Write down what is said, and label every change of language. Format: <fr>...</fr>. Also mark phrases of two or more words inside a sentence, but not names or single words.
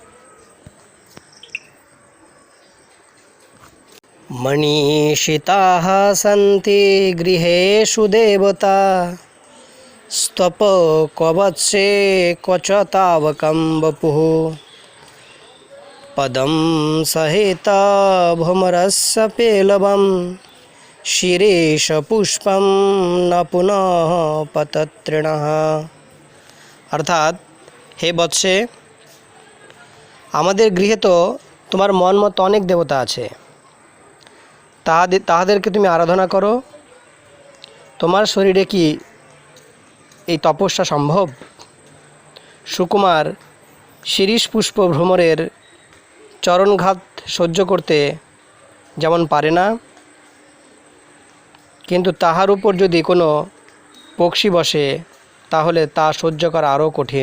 <sa>মনীষিতাঃ সন্তি গৃহেষু দেবতা স্তপ কবৎসে কচ তাবকং বপুঃ पदं सहिता भ्रमरस्य पेलवं शिरीष पुष्पं न पुनः पततृणः।</sa> <bn>अर्थात हे বৎসে, আমাদের গৃহে তো তোমার মন মতো অনেক দেবতা আছে, তাহাদেরকে তুমি আরাধনা করো। তোমার শরীরে কি এই তপস্যা সম্ভব? সুকুমার শিরীষ পুষ্প ভ্রমরের চরণঘাত সহ্য করতে যেমন পারে না, কিন্তু তাহার উপর যদি কোনো পক্ষী বসে তাহলে তা সহ্য করা আরও কঠিন।</bn>